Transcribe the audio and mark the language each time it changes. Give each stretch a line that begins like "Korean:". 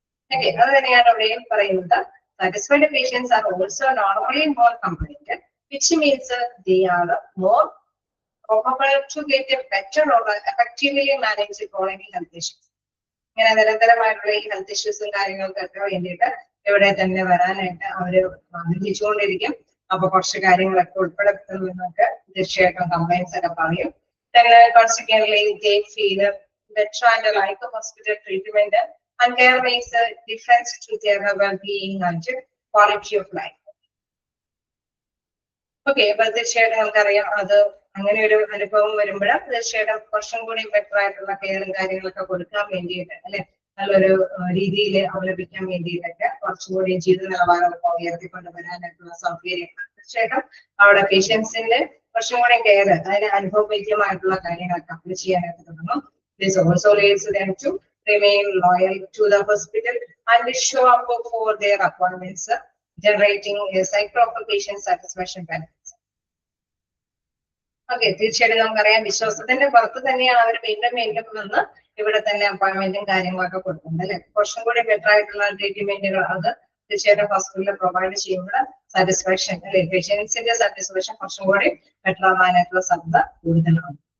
English: okay,
Malayalam: അത് തന്നെയാണ് അവിടെയും പറയുന്നത്.
English: Satisfied patients are also normally more compliant, which means they are more probable to get a better or effectively manage chronic health issues.
Malayalam: ഇങ്ങനെ നിരന്തരമായിട്ടുള്ള ഈ health ഇഷ്യൂസും കാര്യങ്ങൾക്കൊക്കെ വേണ്ടിയിട്ട് ഇവിടെ തന്നെ വരാനായിട്ട് അവര് ആഗ്രഹിച്ചുകൊണ്ടിരിക്കും. അപ്പൊ കുറച്ച് കാര്യങ്ങളൊക്കെ ഉൾപ്പെടുത്തുന്നതൊക്കെ തീർച്ചയായിട്ടും കംപ്ലൈൻസ് ഒക്കെ പറയും.
English: Consequently, they feel better and like hospital treatment And care makes a difference to their well-being and quality of life.
Malayalam: Okay, അപ്പൊ തീർച്ചയായിട്ടും നമുക്കറിയാം അത് അങ്ങനെ ഒരു അനുഭവം വരുമ്പോൾ തീർച്ചയായിട്ടും കുറച്ചും കൂടി ബെറ്റർ ആയിട്ടുള്ള കെയറും കാര്യങ്ങളൊക്കെ കൊടുക്കാൻ വേണ്ടിയിട്ട് അല്ലെ, നല്ലൊരു രീതിയിൽ അവലംബിക്കാൻ വേണ്ടിയിട്ടൊക്കെ കുറച്ചുകൂടി ജീവിത നിലവാരമൊക്കെ ഉയർത്തിക്കൊണ്ടുവരാനായിട്ടുള്ള സൗകര്യങ്ങൾ തീർച്ചയായിട്ടും അവിടെ പേഷ്യൻസിന്റെ കുറച്ചും കൂടി കെയർ അതിന് അനുഭവവേദ്യമായിട്ടുള്ള കാര്യങ്ങളൊക്കെ അപ്ലൈ ചെയ്യാനായിട്ട് തുടങ്ങും.
English: This also leads them to remain loyal to the hospital and show up for their appointments, generating a cycle of patient satisfaction benefits.
Malayalam: Okay, തീർച്ചയായിട്ടും നമുക്കറിയാം വിശ്വാസത്തിന്റെ പുറത്ത് തന്നെയാണ് അവർ വീണ്ടും വന്ന് ഇവിടെ തന്നെ അപ്പോയിന്റ്മെന്റും കാര്യങ്ങളൊക്കെ കൊടുക്കുന്നത് അല്ലെ. കുറച്ചും കൂടി ബെറ്റർ ആയിട്ടുള്ള ട്രീറ്റ്മെന്റുകൾ അത് തീർച്ചയായിട്ടും ഹോസ്പിറ്റലിൽ പ്രൊവൈഡ് ചെയ്യുമ്പോൾ സാറ്റിസ്ഫാക്ഷൻ അല്ലെ, പേഷ്യൻസിന്റെ സാറ്റിസ്ഫാക്ഷൻ കുറച്ചും കൂടി ബെറ്റർ ആവാനായിട്ടുള്ള സാധ്യത കൂടുതലാണ്.